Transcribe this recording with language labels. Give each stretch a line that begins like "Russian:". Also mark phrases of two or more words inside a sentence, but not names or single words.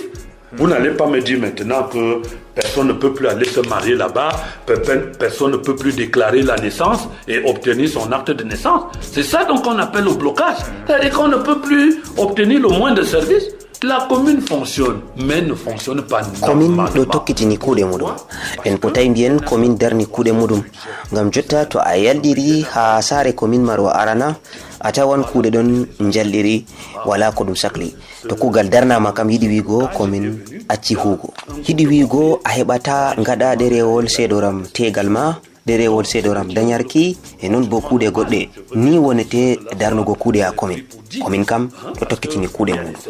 French: Vous n'allez pas me dire maintenant que personne ne peut plus aller se marier là-bas, personne ne peut plus déclarer la naissance et obtenir son acte de naissance. C'est ça donc qu'on appelle le blocage. C'est-à-dire qu'on ne peut plus obtenir le moindre service. La commune fonctionne, mais ne fonctionne pas normalement.
Fula: Commune do tokkitini kuuɗe muɗum en potay mbiyen commune darni kuuɗe muɗum ngam jotta to a yaldiri ha saare commune Marwa Arana a tawan kuuɗe ɗon jalliri wala ko ɗum sakli to kuugal darnama kam yiɗi wiigo commune acci huugo yiɗi wiigo a heɓata gaɗa ɗerewol seedoram tegal ma ɗerewol seedoram dañarki e non bo kuuɗe goɗɗe ni wonete darnugo kuuɗe ha commune kam to tokkitini kuuɗe muɗum